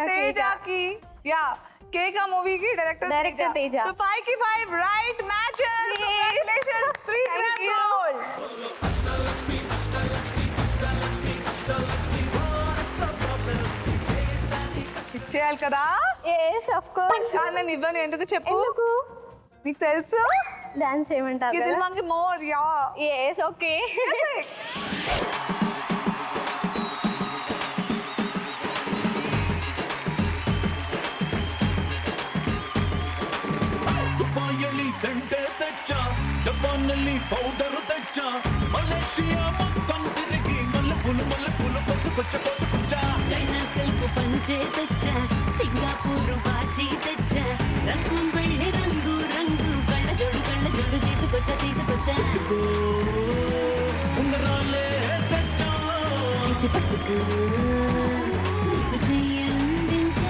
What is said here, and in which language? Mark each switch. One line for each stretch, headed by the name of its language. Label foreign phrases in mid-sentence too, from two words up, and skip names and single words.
Telugu: తేజకి యా కేక మూవీకి డైరెక్టర్ తేజ. సో 5 కి 5
English: right matches.
Telugu: కంగ్రాట్యులేషన్స్. 3
English: grams gold.
Telugu: ఇచ్చేయాలి కదా?
English: yes of course.
Telugu: కానీ నేను ఇవ్వను. ఎందుకు చెప్పు? ఎందుకు? నీకు తెలుసు డాన్స్ చేయమంటారు ఇది కదా? మనకి మోర్ యా.
English: yes ఓకే.
Telugu: దుబాయల్లి సెంటె తెచ్చ జపానల్లి పౌడర్ తెచ్చ మలేషియా మొత్తం తిరిగి ಮల్లె కొసుకొచ్చ చైనా సిల్క్ పంచే తెచ్చా, సింగపూర్ వాచి తెచ్చా, రంగు వెళ్ళి రంగు రంగు కళ్ళ జోడు తీసుకొచ్చా ఉంగరాలే తెచ్చ ఇది పట్టుకు నీకు చెయ్యందించా.